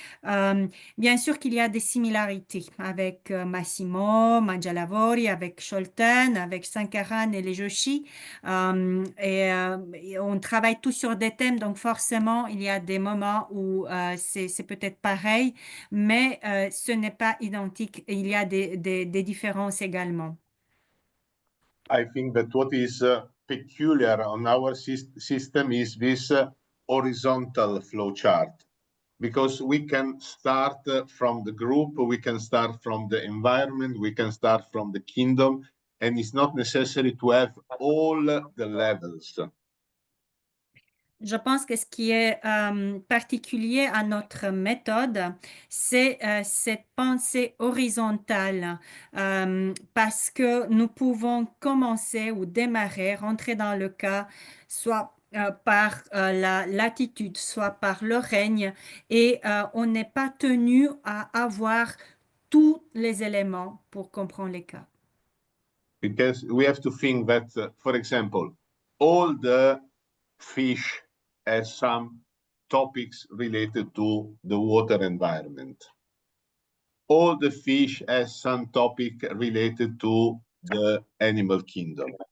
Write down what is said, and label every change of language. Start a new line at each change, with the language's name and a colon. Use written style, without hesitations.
French: Bien sûr qu'il y a des similarités avec Massimo Mangialavori, avec Scholten, avec Sankaran et les Joshi. Et on travaille tous sur des thèmes, donc forcément, il y a des moments où c'est peut-être pareil, mais ce n'est pas identique. Il y a des différences également.
English: I think that what is peculiar on our system is this horizontal flow chart, because we can start from the group, we can start from the environment, we can start from the kingdom, and it's not necessary to have all the levels.
French: Je pense que ce qui est particulier à notre méthode, c'est cette pensée horizontale, parce que nous pouvons commencer ou démarrer, rentrer dans le cas, soit par la latitude, soit par le règne, et on n'est pas tenu à avoir tous les éléments pour comprendre les cas.
English: Because we have to think that, for example, all the fish has some topics related to the water environment. All the fish has some topic related to the animal kingdom.